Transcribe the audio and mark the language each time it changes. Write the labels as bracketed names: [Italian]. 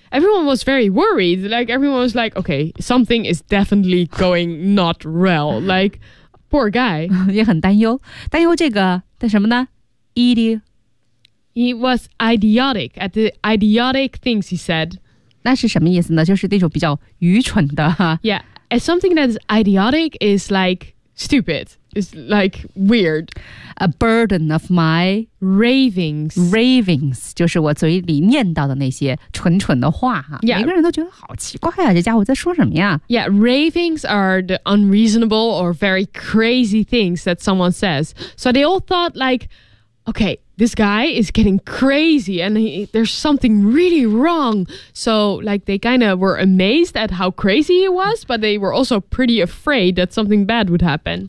[English] Everyone was very worried. Like everyone was like, "Okay, something is definitely going not well." Like. Poor guy. [Chinese] 也很担忧。担忧这个的什么呢 ?idiot. [English] He was idiotic at the idiotic things he said. [Chinese] 那是什么意思呢就是那种比较愚蠢的。 [English] Yeah. And something that is idiotic is like stupid. is like weird. A burden of my ravings. [Chinese] Ravings 就是我嘴里念叨的那些蠢蠢的话、啊 [English] yeah. [Chinese] 每个人都觉得好奇怪啊，这家伙在说什么呀？ [English] Yeah, ravings are the unreasonable or very crazy things that someone says. So they all thought like, okay, this guy is getting crazy and there's something really wrong. So like they kind of were amazed at how crazy he was, but they were also pretty afraid that something bad would happen.